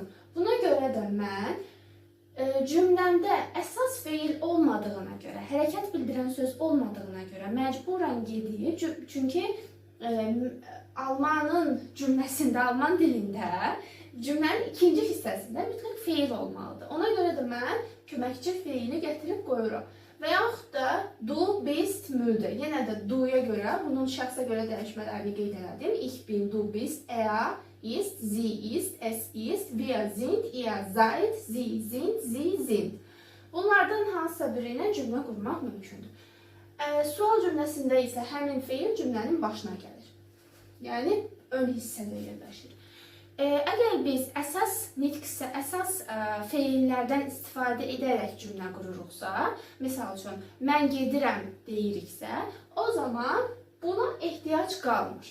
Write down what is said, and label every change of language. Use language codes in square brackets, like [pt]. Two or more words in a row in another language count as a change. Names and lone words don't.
[az] Buna görə də mən cümləmdə əsas feil olmadığına görə, hərəkət bildirən söz olmadığına görə məcburan gedib, çünki Almanın cümləsində, Alman dilində cümlənin ikinci hissəsində mütləq feil olmalıdır. Ona görə də mən köməkçi feili gətirib qoyuram. Və yaxud da [de] du bist [az] müldür. Yenə də du'ya görə, bunun şəxsə görə dəyişmələrini qeyd elədim. [de] Ich bin, du bist, er ist, sie ist, es ist, wir sind, ihr seid, sie sind, sie sind. [az] Bunlardan hansısa biri ilə cümlə qurmaq mümkündür. Sual cümləsində isə həmin feil cümlənin başına gəlir. Yəni, ön hissədə yerləşir. Əgər biz əsas nitqsə, əsas feillərdən istifadə edərək cümlə qururuqsa, misal üçün, mən gedirəm deyiriksə, o zaman buna ehtiyac qalmır.